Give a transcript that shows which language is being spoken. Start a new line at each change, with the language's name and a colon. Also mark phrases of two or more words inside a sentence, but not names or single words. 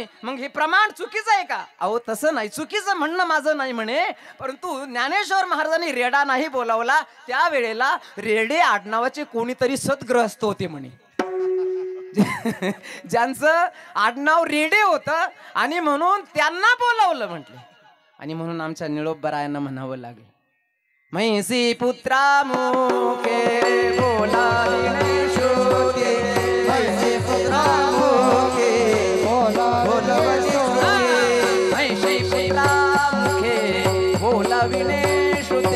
Marathi: मग हे प्रमाण चुकीचं आहे का? अहो तसं नाही, चुकीचं म्हणणं माझं नाही म्हणे, परंतु ज्ञानेश्वर महाराजांनी रेडा नाही बोलावला. त्यावेळेला रेडे आडनावाचे कोणीतरी सद्ग्रहस्थ होते म्हणे, ज्यांचं आडनाव रेडे होतं आणि म्हणून त्यांना बोलावलं म्हटले. आणि म्हणून आमच्या निळोबरायांना म्हणावं लागलं, म्हैसी पुत्रा मुखे बोलाविणे श्रुते, म्हैसी पुत्रा मुखे बोलाविणे श्रुते, म्हैसी पुत्रा मुखे बोलाविणे श्रुते,